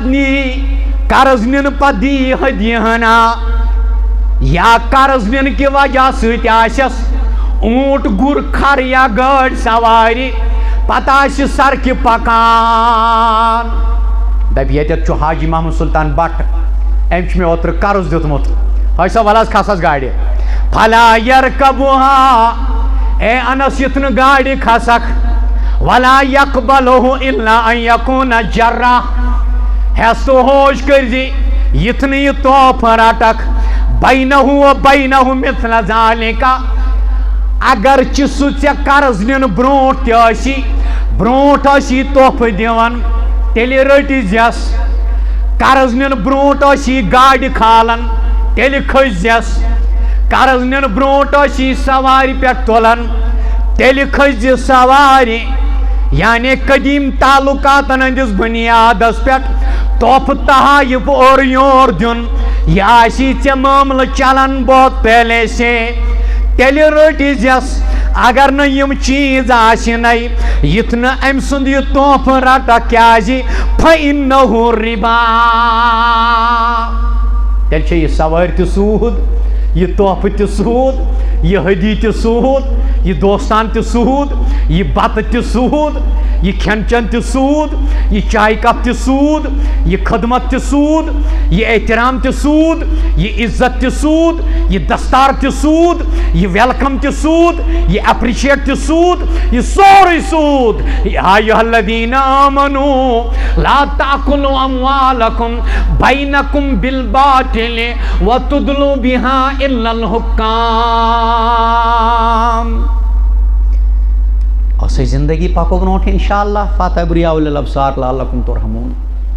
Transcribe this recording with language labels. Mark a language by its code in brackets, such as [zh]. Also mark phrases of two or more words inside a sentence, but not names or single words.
[ks] پتہٕ دی ہدیہ ہنا یا قرض نِنہٕ کہِ وجہ سۭتۍ آسٮ۪س اونٹ گر کھر یا گٲڑۍ سوارِ پتہٕ آسہِ سڑکہِ پکان دپہِ ییٚتٮ۪تھ چھُ حاجی محمد سلطان بٹ أمۍ چھُ مےٚ اوترٕ قرض دیُتمُت حاجی صاحب وَلہٕ حظ کھس حظ گاڑِ [ar] فلا یرکبها [ks] اے انس یتھ نہٕ گاڑِ کھسکھ [ar] ولا یقبلہ الا ان یکون جرہ [ks] ہیس تو ہوش کرزِ یتھ نہٕ یہِ توفہٕ رٹکھ [ar] بینہ و بینہ مثل ذالک [ks] اگرچہ سُہ ژےٚ قرض نِنہٕ برونٛٹھ تہِ ٲسی توفہٕ دِوان تیٚلہِ رٔٹہِ زٮ۪س قرض نِنہٕ برونٛٹھ ٲسی گاڑِ کھالان تیٚلہِ کھٔسۍ زٮ۪س قرض نِنہٕ برونٛٹھ ٲسی سوارِ پٮ۪ٹھ تُلان تیٚلہِ کھٔسۍ زِ سوارِ یعنی قدیم تعلقاتن ہندس بنیادس پٮ۪ٹھ توفہٕ تحائف اور یور دیُن یہِ آسی ژےٚ معاملہٕ چلان [ur] بہت پہلے سے [ks] تیٚلہِ رٔٹہِ زٮ۪س اگر نہٕ یِم چیٖز آسنَے یِتھ نہٕ أمۍ سُنٛد یہِ توفہٕ رٹکھ کیٛازِ [ar] فإنه ربا [ks] تیٚلہِ چھےٚ یہِ سوٲرۍ تہِ سوٗد یہِ توفہٕ تہِ سوٗد یہِ ہدی تہِ سوٗد یہِ دوستان تہِ سوٗد یہِ بتہٕ تہِ سوٗد یہِ کھٮ۪ن چٮ۪ن تہِ سوٗد یہِ چایہِ کپ تہِ سوٗد یہِ خدمت تہِ سوٗد یہِ احترام تہِ سوٗد یہِ عزت تہِ سوٗد یہِ دستار تہِ سوٗد یہِ ویلکم تہِ سوٗد یہِ اپرِشیٹ تہِ سوٗد یہِ سورُے سوٗد [ar] یا ایُہا الذیٖنَ آمنوٗ لا تأکلوا اموالکم بینکم بالباطل وتدلوا بها الا الحکام [ks] اسے زندگی پکو برونٹھ [ar] انشاءاللہ فاتح بریاء الابصار لعلکم ترحمون